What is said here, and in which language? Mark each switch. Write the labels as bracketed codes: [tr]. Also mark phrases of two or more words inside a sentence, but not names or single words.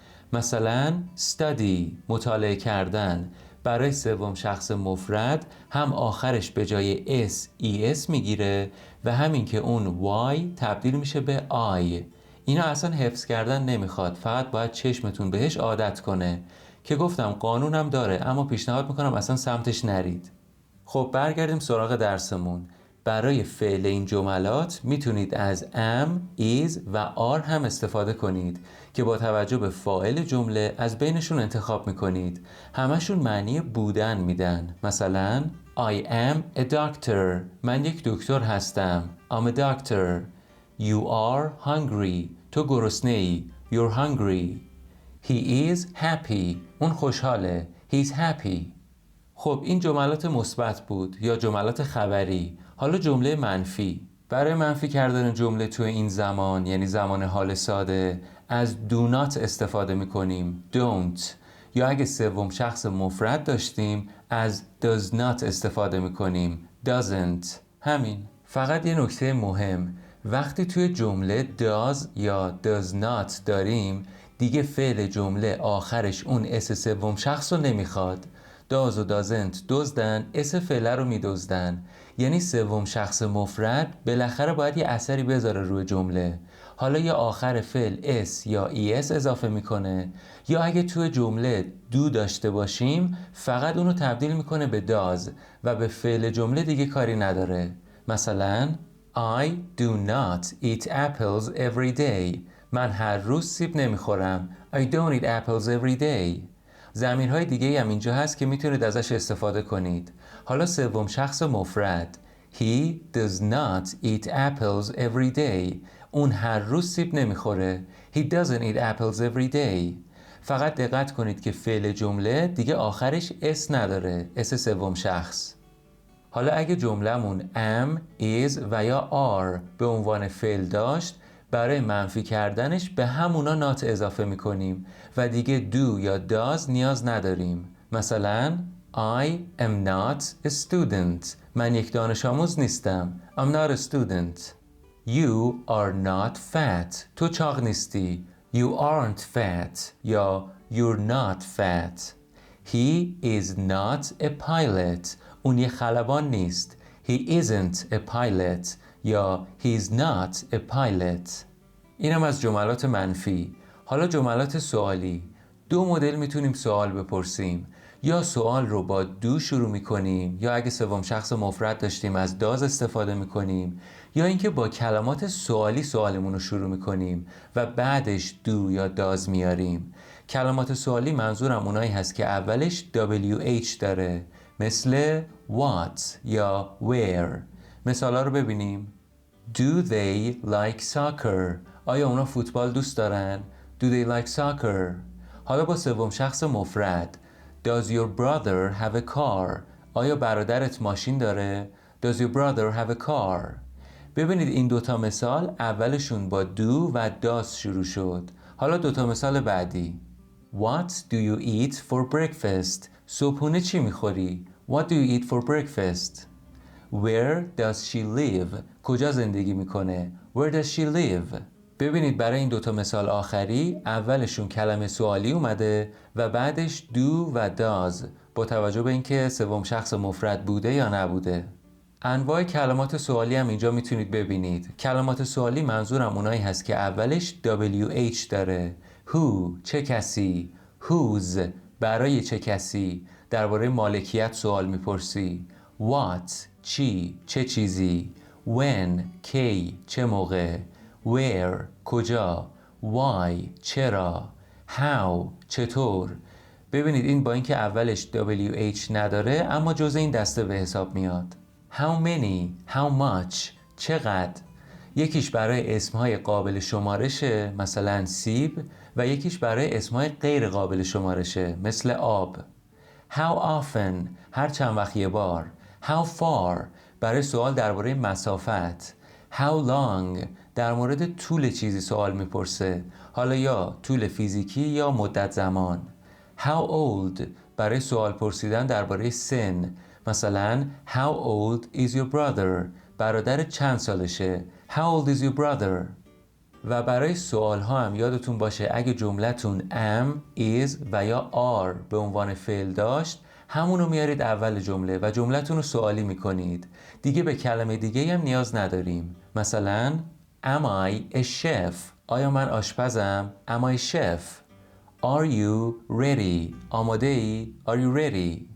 [fa] مثلا study، مطالعه کردن، برای سوم شخص مفرد هم آخرش به جای s es میگیره و همین که اون y تبدیل میشه به I. اینا اصلا حفظ کردن نمیخواد، فقط باید چشمتون بهش عادت کنه که گفتم قانونم داره، اما پیشنهاد میکنم اصلا سمتش نرید. خب برگردیم سراغ درسمون. برای فعل این جملات میتونید از am، is و are هم استفاده کنید که با توجه به فاعل جمله از بینشون انتخاب میکنید. همشون معنی بودن میدن. مثلا [en] I am a doctor. [fa] من یک دکتر هستم. [en] I'm a doctor. You are hungry. [fa] تو گرسنه ای. [en] You're hungry. He is happy. [fa] اون خوشحاله. [en] He's happy. [fa] خب این جملات مثبت بود یا جملات خبری. حالا جمله منفی. برای منفی کردن جمله توی این زمان، یعنی زمان حال ساده، از [en] do not [fa] استفاده میکنیم. don't. یا اگه سوم شخص مفرد داشتیم از [en] does not [fa] استفاده میکنیم. doesn't. همین. فقط یه نکته مهم، وقتی توی جمله does یا [en] does not [fa] داریم دیگه فعل جمله آخرش اون اس سوم شخص رو نمیخواد. does و doesn't دزدن، اس فعله رو میدزدن. یعنی سوم شخص مفرد بالاخره باید یه اثری بذاره روی جمله. حالا یا آخر فعل s یا es اضافه میکنه، یا اگه توی جمله do داشته باشیم فقط اونو تبدیل میکنه به does و به فعل جمله دیگه کاری نداره. مثلا [en] I do not eat apples every day. [fa] من هر روز سیب نمیخورم. [en] I don't eat apples every day. [fa] ضمیرهای دیگه هم اینجا هست که میتونید ازش استفاده کنید. حالا سوم شخص مفرد. [en] He does not eat apples every day. [fa] اون هر روز سیب نمیخوره. [en] He doesn't eat apples every day. [fa] فقط دقت کنید که فعل جمله دیگه آخرش اس نداره. اس سوم شخص. حالا اگه جمله‌مون am، is و یا are به عنوان فعل داشت، برای منفی کردنش به همونا not اضافه میکنیم و دیگه do یا does نیاز نداریم. مثلا [en] I am not a student. [fa] من یک دانش آموز نیستم. [en] I'm not a student. You are not fat. [fa] تو چاق نیستی. [en] You aren't fat یا you're not fat. He is not a pilot. [fa] اون یه خلبان نیست. [en] He isn't a pilot یا he's not a pilot. [fa] اینم از جملات منفی. حالا جملات سوالی. دو مدل میتونیم سوال بپرسیم. یا سوال رو با دو شروع میکنیم یا اگه سوم شخص مفرد داشتیم از داز استفاده میکنیم یا اینکه با کلمات سوالی سوالمون رو شروع میکنیم و بعدش دو یا داز میاریم. کلمات سوالی منظورم اونایی هست که اولش WH داره مثل what یا where. مثالا رو ببینیم. [en] Do they like soccer؟ [fa] آیا اونا فوتبال دوست دارن؟ [en] Do they like soccer؟ [fa] حالا با سوم شخص مفرد. [en] Does your brother have a car؟ [fa] آیا برادرت ماشین داره؟ [en] Does your brother have a car؟ [fa] ببینید این دوتا مثال اولشون با do و does شروع شد. حالا دوتا مثال بعدی. [en] What do you eat for breakfast؟ [fa] صبحونه چی میخوری؟ [en] What do you eat for breakfast؟ Where does she live؟ [fa] کجا زندگی میکنه؟ [en] Where does she live؟ [fa] ببینید برای این دوتا مثال آخری اولشون کلمه سوالی اومده و بعدش do و does با توجه به اینکه سوم شخص مفرد بوده یا نبوده. انواع کلمات سوالی هم اینجا میتونید ببینید. کلمات سوالی منظورم اونایی هست که اولش WH داره. Who چه کسی؟ Whose برای چه کسی؟ درباره مالکیت سوال میپرسی. What چی چه چیزی؟ When کی چه موقع؟ Where کجا؟ Why چرا؟ How چطور؟ ببینید این با اینکه اولش WH نداره اما جزء این دسته به حساب میاد. [en] How many how much چقدر؟ [fa] یکیش برای اسمهای قابل شمارشه مثلا سیب و یکیش برای اسمهای غیر قابل شمارشه مثل آب. [en] How often [fa] هر چند وقت یه بار. [en] How far [fa] برای سوال درباره مسافت. [en] How long [fa] در مورد طول چیزی سوال میپرسه، حالا یا طول فیزیکی یا مدت زمان. [en] How old [fa] برای سوال پرسیدن درباره سن، مثلا [en] How old is your brother؟ [fa] برادر چند سالشه؟ [en] How old is your brother؟ [fa] و برای سوال ها هم یادتون باشه اگه جملتون am, is و یا are به عنوان فعل داشت همونو میارید اول جمله و جملتون رو سوالی میکنید. دیگه به کلمه دیگه هم نیاز نداریم. [en] مثلا Am I a chef؟ [fa] آیا من آشپزم؟ [en] Am I a chef؟ Are you ready؟ [fa] آماده ای؟ [en] Are you ready؟